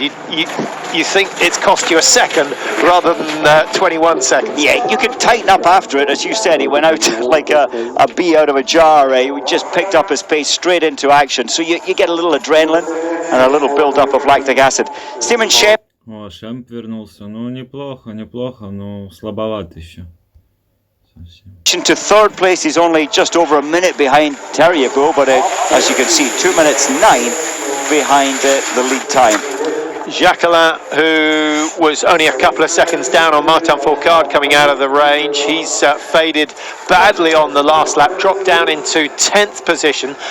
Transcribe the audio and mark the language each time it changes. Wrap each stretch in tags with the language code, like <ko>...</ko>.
<en>You think it's cost you a second rather than 21 seconds. Yeah, you can tighten up after it. As you said, he went out like a bee out of a jar. He just picked up his pace straight into action. So you get a little adrenaline and a little build-up of lactic acid. Steven Shep.</en> <ru>О, Шемп вернулся. Ну, неплохо, неплохо, но слабоват еще. Совсем.</ru> <en>To 3rd place, he's only just over a minute behind Terriabo, but as you can see, 2 minutes 9 behind the lead time. Jacquelin, who was only a couple of seconds down on Martin Fourcade coming out of the range, he's faded badly on the last lap, dropped down into 10th position.</en>